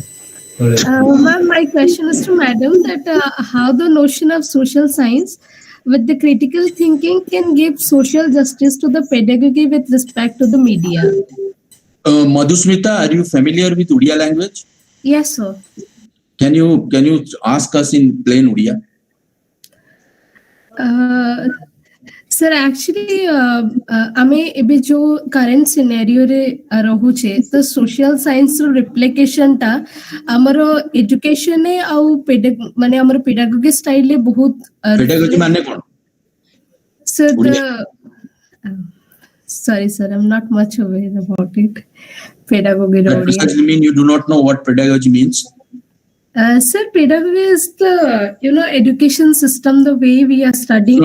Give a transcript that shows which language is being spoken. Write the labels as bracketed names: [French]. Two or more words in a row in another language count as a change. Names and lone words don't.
[English] Ma'am, my question is to Madam that how the notion of social science with the critical thinking can give social justice to the pedagogy with respect to the media. Madhusmita, are you familiar with Odia language? Yes, sir. Can you ask us in plain Odia? Sir, actually, [Odia] ଆମେ ଏବେ ଯୋଉ [English] current scenario [Odia] ରେ ରହୁଛେ ତ [English] social science [Odia] ର replication ଟା ଆମର education ରେ ଆଉ ମାନେ ଆମର [English] pedagogy style [Odia] ରେ ବହୁତ Pedagogy ମାନେ କଣ? [English] Sir, sorry, sir, I'm not much aware about it. Pedagogy. That precisely mean you do not know what pedagogy means? Sir, pedagogy is the education system, the way we are studying.